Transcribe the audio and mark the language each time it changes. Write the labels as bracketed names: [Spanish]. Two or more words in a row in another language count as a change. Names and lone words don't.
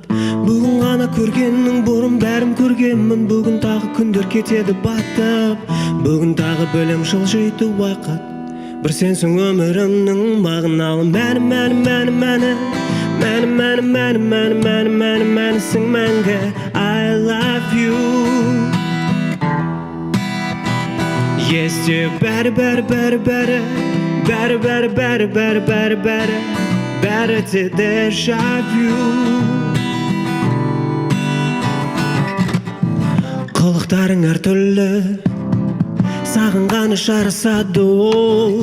[Kazakh] Бүгін ғана көргеннің бұрын бәрін көргенмін, бүгін тағы күндер кетеді батып. Бүгін тағы білем жылжиды уақыт, бір сенсің өмірімнің мағыналы мәні, мәні, мәні, мәні, мәні, мәні, мәні, мәні, мәні, мәні, мәнісің мәңгі. [English] I love you. [Kazakh] Есте бәрі, бәрі, бәрі, бәрі, бәрі, бәрі, бәрі, бәрі, бәрі, бәрі, бәрі де [French] déjà vu. [Kazakh] Қылықтарың әртүрлі, сағынғаны жарасады ол.